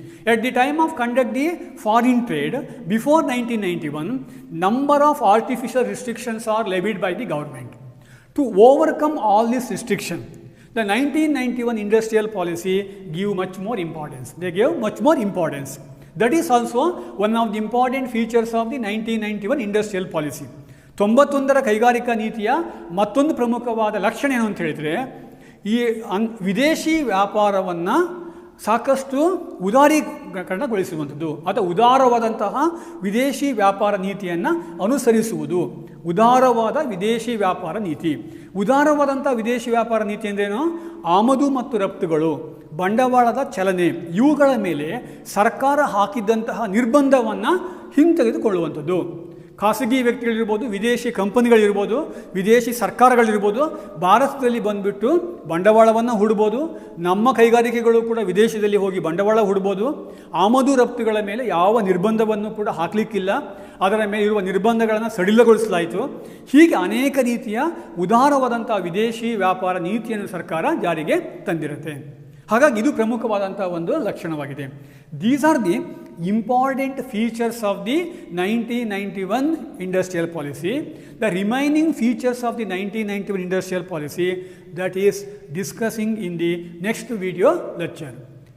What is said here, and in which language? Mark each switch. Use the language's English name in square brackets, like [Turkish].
[English] At the time of conduct the foreign trade, before 1991, number of artificial restrictions are levied by the government. To overcome all this restriction, the 1991 industrial policy give much more importance. They gave much more importance. That is also one of the important features of the 1991 industrial policy. [Kannada] 91ರ ಕೈಗಾರಿಕಾ ನೀತಿಯ ಮತ್ತೊಂದು ಪ್ರಮುಖವಾದ ಲಕ್ಷಣ ಏನು ಅಂತ ಹೇಳಿದರೆ, ಈ ವಿದೇಶಿ ವ್ಯಾಪಾರವನ್ನು ಸಾಕಷ್ಟು ಉದಾರೀಕರಣಗೊಳಿಸುವಂಥದ್ದು ಅಥವಾ ಉದಾರವಾದಂತಹ ವಿದೇಶಿ ವ್ಯಾಪಾರ ನೀತಿಯನ್ನು ಅನುಸರಿಸುವುದು. ಉದಾರವಾದ ವಿದೇಶಿ ವ್ಯಾಪಾರ ನೀತಿ. ಉದಾರವಾದಂಥ ವಿದೇಶಿ ವ್ಯಾಪಾರ ನೀತಿ ಅಂದ್ರೇನು? ಆಮದು ಮತ್ತು ರಫ್ತುಗಳು, ಬಂಡವಾಳದ ಚಲನೆ, ಇವುಗಳ ಮೇಲೆ ಸರ್ಕಾರ ಹಾಕಿದ್ದಂತಹ ನಿರ್ಬಂಧವನ್ನು ಹಿಂತೆಗೆದುಕೊಳ್ಳುವಂಥದ್ದು. ಖಾಸಗಿ ವ್ಯಕ್ತಿಗಳಿರ್ಬೋದು, ವಿದೇಶಿ ಕಂಪನಿಗಳಿರ್ಬೋದು, ವಿದೇಶಿ ಸರ್ಕಾರಗಳಿರ್ಬೋದು, ಭಾರತದಲ್ಲಿ ಬಂದುಬಿಟ್ಟು ಬಂಡವಾಳವನ್ನು ಹೂಡ್ಬೋದು. ನಮ್ಮ ಕೈಗಾರಿಕೆಗಳು ಕೂಡ ವಿದೇಶದಲ್ಲಿ ಹೋಗಿ ಬಂಡವಾಳ ಹೂಡ್ಬೋದು. ಆಮದು ರಫ್ತುಗಳ ಮೇಲೆ ಯಾವ ನಿರ್ಬಂಧವನ್ನು ಕೂಡ ಹಾಕಲಿಕ್ಕಿಲ್ಲ. ಅದರ ಮೇಲೆ ಇರುವ ನಿರ್ಬಂಧಗಳನ್ನು ಸಡಿಲಗೊಳಿಸಲಾಯಿತು. ಹೀಗೆ ಅನೇಕ ರೀತಿಯ ಉದಾರವಾದಂಥ ವಿದೇಶಿ ವ್ಯಾಪಾರ ನೀತಿಯನ್ನು ಸರ್ಕಾರ ಜಾರಿಗೆ ತಂದಿರುತ್ತೆ. ಹಾಗಾಗಿ ಇದು ಪ್ರಮುಖವಾದಂಥ ಒಂದು ಲಕ್ಷಣವಾಗಿದೆ. [English] These are the important features of the 1991 industrial policy. The remaining features of the 1991 industrial policy, that is discussing in the next video lecture.